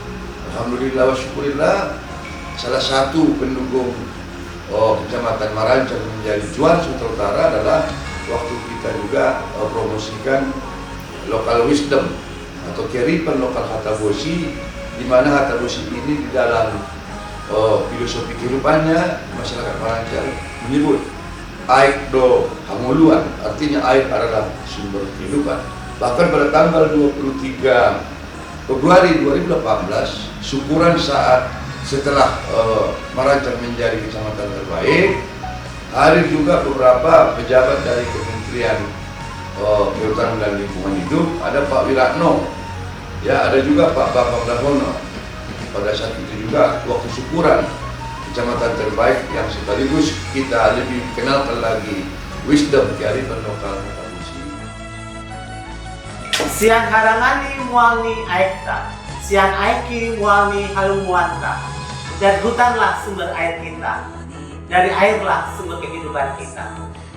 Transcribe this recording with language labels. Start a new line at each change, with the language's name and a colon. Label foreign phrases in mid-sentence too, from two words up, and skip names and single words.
Arabic: الحمد لله وشكر الله,
Indonesian: salah satu pendukung Kecamatan Marancang menjadi juara Sumatera Utara adalah waktu kita juga promosikan
English: local wisdom
Indonesian: atau kearifan lokal Hatabosi, di mana Hatabosi ini di dalam filosofi kehidupannya masyarakat Marancang menyebut air
Batak Toba: do hanguluan,
Indonesian: artinya air adalah sumber kehidupan. Bahkan pada tanggal 23 Februari 2018, syukuran saat setelah Marancang menjadi kecamatan terbaik, hadir juga beberapa pejabat dari Kementerian Kehutanan dan Lingkungan Hidup, ada Pak Wiratno, ya ada juga Pak Bambang Dahono. Pada saat itu juga waktu syukuran kecamatan terbaik yang sekaligus kita lebih kenalkan lagi wisdom kearifan lokal Hatabosi.
Batak Toba: Sian harangani mualni aekta, sian aiki mualni halumuanta.
Indonesian: Dan hutanlah sumber air kita, dari airlah sumber kehidupan kita.